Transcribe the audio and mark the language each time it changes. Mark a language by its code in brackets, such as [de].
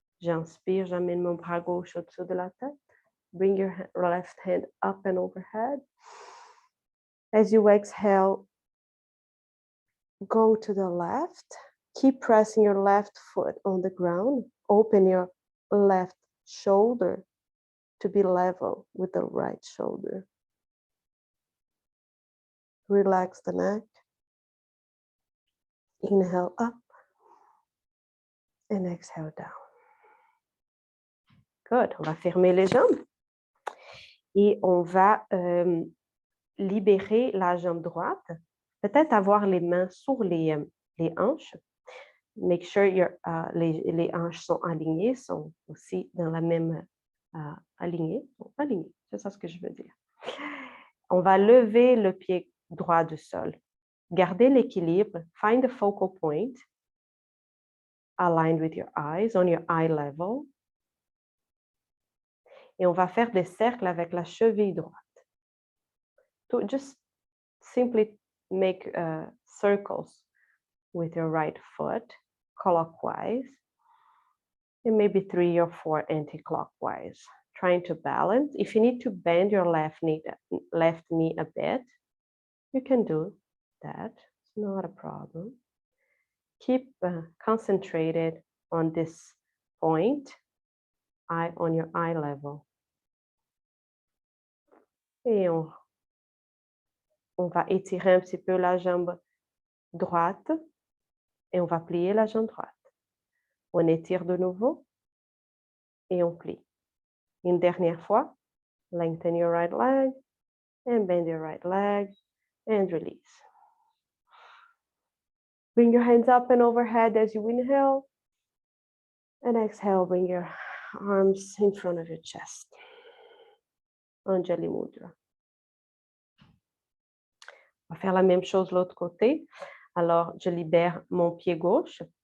[fr] J'inspire, j'amène mon bras gauche au-dessus de la tête. [en] Bring your left hand up and overhead. As you exhale, go to the left. Keep pressing your left foot on the ground. Open your left shoulder to be level with the right shoulder. Relax the neck. Inhale up and exhale down. Good. [fr] On va fermer les jambes et on va libérer la jambe droite. Peut-être avoir les mains sur les hanches. [en] Make sure [fr] les hanches sont alignées, sont aussi dans la même alignée. Alignées, c'est ça ce que je veux dire. On va lever le pied droit du sol. Gardez l'équilibre. [en] Find the focal point. Aligned with your eyes, on your eye level. [fr] Et on va faire des cercles avec la cheville droite. [en] To just simply make circles with your right foot, clockwise, and maybe 3 or 4 anti-clockwise. Trying to balance. If you need to bend your left knee a bit, you can do that. It's not a problem. Keep concentrated on this point, on your eye level. [fr] Et on va étirer un petit peu la jambe droite et on va plier la jambe droite. On étire de nouveau et on plie. Une dernière fois, [en] lengthen your right leg and bend your right leg and release. Bring your hands up and overhead as you inhale and exhale, bring your arms in front of your chest. [sa] Anjali Mudra. [fr] On va faire la même chose de l'autre côté. Alors, je libère mon pied gauche.